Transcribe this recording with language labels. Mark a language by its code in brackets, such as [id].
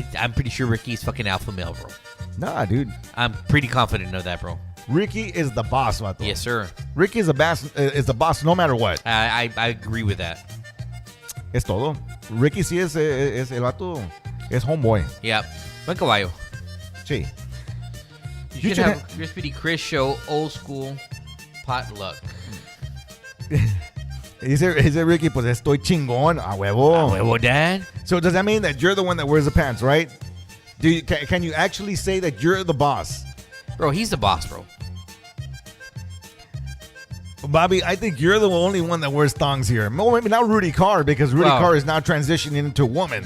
[en] I'm pretty sure Ricky's fucking alpha male, bro. Nah, dude. I'm pretty confident of that, bro. Ricky is the boss, vato. Yes, sir. Ricky is the boss no matter what. I agree with that. [es] Es todo. Ricky sí es el vato. Es homeboy. Yep. Buen caballo. Sí. [en] You should have Chrispity Chris show old school potluck. [es] Dice Ricky, pues estoy chingón, a huevo. A huevo, Dad. [en] So does that mean that you're the one that wears the pants, right? Can you actually say that you're the boss? Bro, he's the boss, bro. Bobby, I think you're the only one that wears thongs here. Well, maybe not Rudy Carr, because Rudy Carr is now transitioning into a woman.